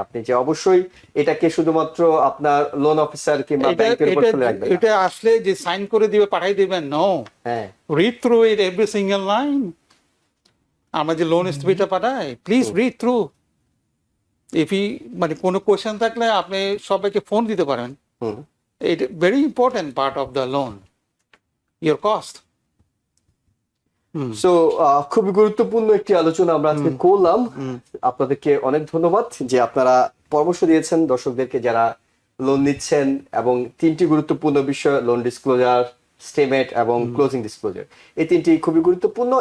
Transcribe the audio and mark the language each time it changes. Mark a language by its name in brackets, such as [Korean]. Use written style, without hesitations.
[Bangla] আপনি, যে অবশ্যই এটাকে শুধুমাত্র আপনার লোন অফিসার কিংবা এটা ব্যাংকের উপর এটা ফেলে রাখবেন না। এটা আসলে যে সাইন করে দিবে পাঠাই দিবেন, নো, হ্যাঁ। [English] Read through it every single line. [Bangla] আমরা যে লোন এস্টিমেটটা পাঠাই, [English] Please read through. [Bangla] মানে কোনো কোয়েশ্চেন থাকলে আপনি সবাইকে ফোন দিতে পারেন। হুম। [English] it very important part of the loan, your cost. [Bangla] So খুবই গুরুত্বপূর্ণ একটি আলোচনা আমরা আজকে করলাম। আপনাদেরকে অনেক ধন্যবাদ যে আপনারা পরামর্শ দিয়েছেন দর্শকদেরকে যারা লোন নিচ্ছেন, এবং তিনটি গুরুত্বপূর্ণ বিষয়, লোন ডিসক্লোজার, স্টেটমেন্ট এবং ক্লোজিং ডিসক্লোজার, এই তিনটি খুবই গুরুত্বপূর্ণ।